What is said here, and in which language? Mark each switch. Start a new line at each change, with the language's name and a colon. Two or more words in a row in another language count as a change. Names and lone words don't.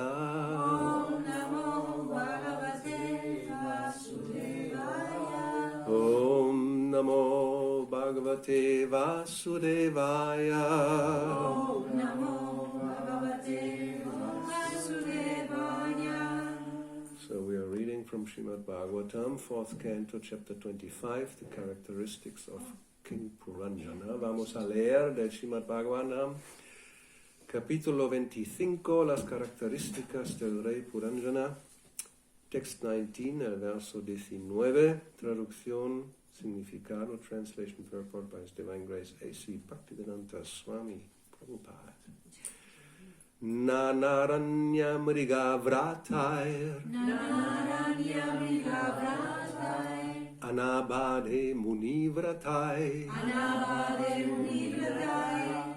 Sanskrit: Om Namo Bhagavate Vasudevaya. Om Namo Bhagavate Vasudevaya. Om Namo Bhagavate Vasudevaya.
English: So we are reading from Srimad Bhagavatam, 4th canto, chapter 25, the characteristics of King Puranjana.
Spanish: Vamos a leer del Srimad Bhagavatam, capítulo 25, las características del rey Puranjana, text 19, el verso 19, traducción, significado,
English: translation, purport by His Divine Grace, A.C. Bhaktivedanta Swami Prabhupada.
Sanskrit: Nanaranya Mriga Vratair Nanaranya Mriga Vratair. Anabade Muni Vratai Anabade Muni Vratai.